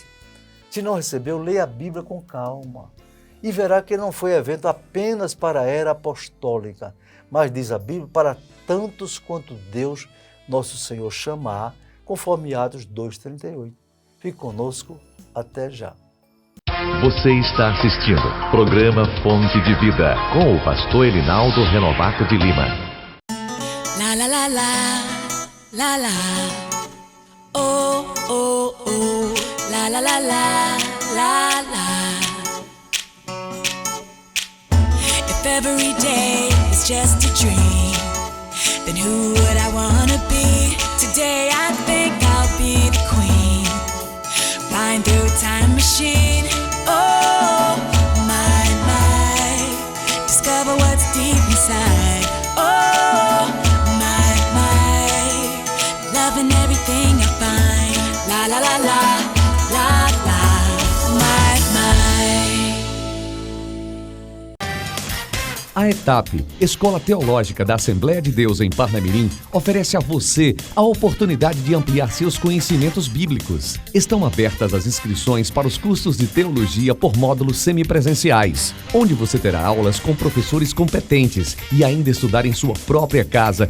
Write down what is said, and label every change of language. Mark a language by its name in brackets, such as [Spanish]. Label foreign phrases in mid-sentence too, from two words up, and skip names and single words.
[Portuguese] Se não recebeu, leia a Bíblia com calma e verá que não foi evento apenas para a era apostólica, mas diz a Bíblia, para tantos quanto Deus, nosso Senhor, chamar, conforme Atos 2,38. Fique conosco, até já. Você está assistindo programa Fonte de Vida com o pastor Elinaldo Renovato de Lima. La la la la, la la. Oh oh oh, la la la la, la la. [English] If every day is just a dream, then who would I wanna be? Today I think I'll be the queen, flying through a time machine. Oh my my, discover what's deep inside. Oh my my, loving everything I find. La la la la, la la, my my. [Portuguese] A ETAP, Escola Teológica da Assembleia de Deus em Parnamirim, oferece a você a oportunidade de ampliar seus conhecimentos bíblicos. Estão abertas as inscrições para os cursos de teologia por módulos semipresenciais, onde você terá aulas com professores competentes e ainda estudar em sua própria casa.